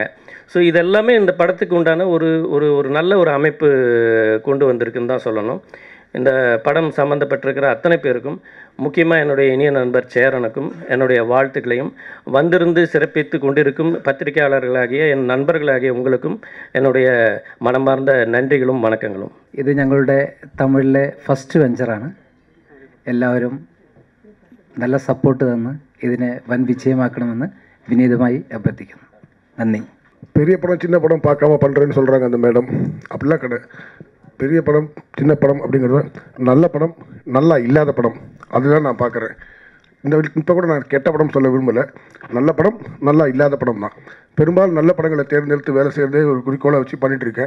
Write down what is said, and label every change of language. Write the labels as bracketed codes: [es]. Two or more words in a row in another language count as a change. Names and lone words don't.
[ta] ஸோ இதெல்லாமே இந்த படத்துக்கு உண்டான ஒரு நல்ல ஒரு அமைப்பு கொண்டு வந்திருக்குன்னு தான் சொல்லணும். இந்த படம் சம்மந்தப்பட்டிருக்கிற அத்தனை பேருக்கும், முக்கியமாக என்னுடைய இனிய நண்பர் சேரனுக்கும் என்னுடைய வாழ்த்துக்களையும், வந்திருந்து சிறப்பித்து கொண்டிருக்கும் பத்திரிகையாளர்களாகிய என் நண்பர்களாகிய உங்களுக்கும் என்னுடைய [ml] മനമാർന്ന നന്ദികളും വണക്കങ്ങളും. ഇത് ഞങ്ങളുടെ തമിഴിലെ ഫസ്റ്റ് വെഞ്ചറാണ്. എല്ലാവരും നല്ല സപ്പോർട്ട് തന്ന് ഇതിനെ വൻ വിജയമാക്കണമെന്ന് വിനീതമായി അഭ്യർത്ഥിക്കുന്നു. നന്ദി. [ta] பெரிய படம் சின்ன படம் பார்க்காம பண்ணுறேன்னு சொல்கிறாங்க அந்த மேடம். அப்படிலாம் கிடையாது. பெரிய படம் சின்ன படம் அப்படிங்கிறது நல்ல படம் நல்லா இல்லாத படம் அதுதான் நான் பார்க்குறேன். இப்போ கூட நான் கெட்ட படம் சொல்ல விரும்பலை. நல்ல படம் நல்லா இல்லாத படம் தான். பெரும்பாலும் நல்ல படங்களை தேர்ந்தெடுத்து வேலை செய்கிறதே ஒரு குறிக்கோளை வச்சு பண்ணிகிட்ருக்கேன்.